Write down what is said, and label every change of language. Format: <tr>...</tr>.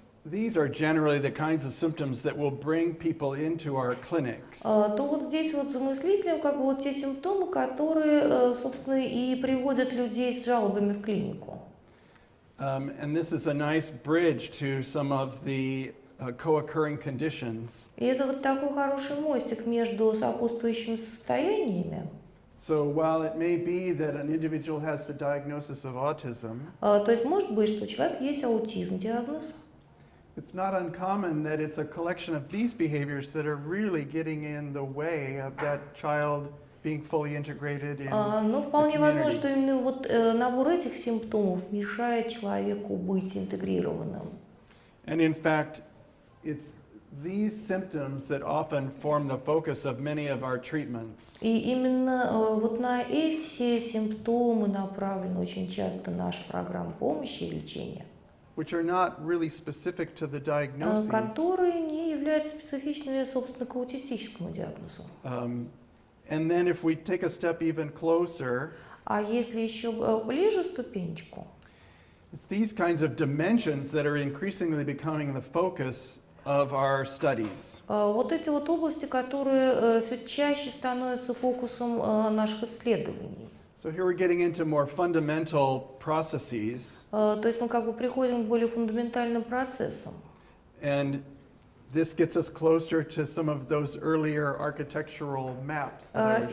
<en>these are generally the kinds of symptoms that will bring people into our clinics.</en> <ru>то вот здесь вот за мыслителем как бы вот те симптомы, которые, собственно, и приводят людей с жалобами в клинику.</ru> <en>And this is a nice bridge to some of the co-occurring conditions.</en> <ru>И это вот такой хороший мостик между сопутствующими состояниями.</ru> <en>So while it may be that an individual has the diagnosis of autism,</en> <ru>То есть может быть, что у человека есть аутизм, диагноз.</ru> <en>it's not uncommon that it's a collection of these behaviors that are really getting in the way of that child being fully integrated in</en> <ru>Но</ru> <en>the</en> <ru>вполне возможно,</ru> <en>community.</en> <ru>что именно вот набор этих симптомов мешает человеку быть интегрированным.</ru> <en>And in fact, it's these symptoms that often form the focus of many of our treatments.</en> <ru>И именно вот на эти симптомы направлена очень часто наша программа помощи и лечения,</ru> <en>Which are not really specific to the diagnosis.</en> <ru>которые не являются специфичными, собственно, к аутистическому диагнозу.</ru> <en>And then if we take a step even closer,</en> <ru>А если еще ближе ступенечку,</ru> <en>it's these kinds of dimensions that are increasingly becoming the focus of our studies.</en> <ru>вот эти вот области, которые все чаще становятся фокусом наших исследований.</ru> <en>So here we're getting into more fundamental processes,</en> <ru>То есть мы как бы приходим к более фундаментальным процессам.</ru> <en>and this gets us closer to some of those earlier architectural maps that I was</en>